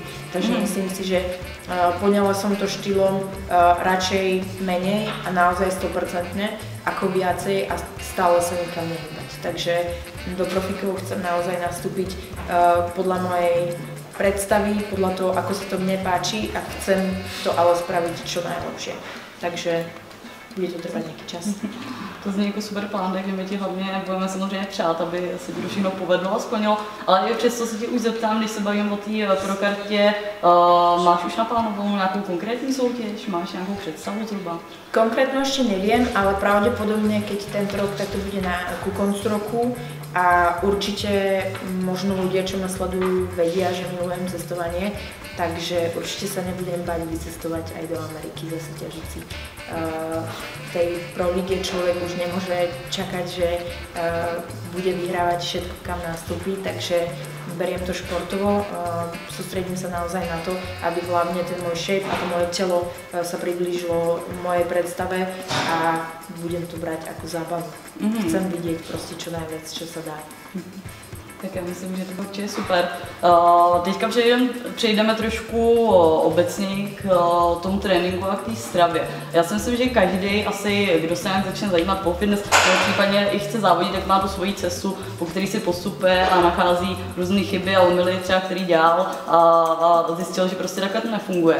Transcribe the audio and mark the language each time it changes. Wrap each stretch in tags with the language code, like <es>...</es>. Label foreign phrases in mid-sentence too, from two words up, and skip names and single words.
<sk>Takže myslím si, že poňala som to štýlom radšej menej a naozaj 100% ako viacej a stále sa nikam nehýbať. Takže do profikov chcem naozaj nastúpiť podľa mojej predstavy, podľa toho, ako sa to mne páči a chcem to ale spraviť čo najlepšie.</sk> <cs>Takže bude to trvat nějaký čas. To zní jako super plán, takže my ti hlavně budeme samozřejmě přát, aby se ti všechno povedlo a splnilo. Ale i přesto se ti už zeptám, když se bavím o té prokartě, máš už naplánovanou nějakou konkrétní soutěž? Máš nějakou představu zhruba?</cs> <sk>Konkrétno ešte neviem, ale pravdepodobne, keď tento rok, tak to bude ku koncu roku a určite možno ľudia, čo ma sledujú, vedia, že milujem cestovanie, takže určite sa nebudem báť vycestovať aj do Ameriky zase ťažiť si. V tej Pro lige človek už nemôže čakať, že bude vyhrávať všetko, kam nastúpi, takže beriem to športovo, sústredím sa naozaj na to, aby hlavne ten môj shape a to moje telo sa priblížilo mojej predstave a budem to brať ako zábavu. Chcem vidieť proste čo najviac, čo sa dá.</sk> <cs>Tak já myslím, že to určitě je super. Teďka přejdeme trošku obecně k tomu tréninku a k té stravě. Já si myslím, že každý asi, kdo se nějak začne zajímat po fitness, případně i chce závodit, tak má tu svoji cestu, po který si postupuje a nachází různé chyby a omyly třeba, který dělal a zjistil, že prostě takhle to nefunguje.</cs>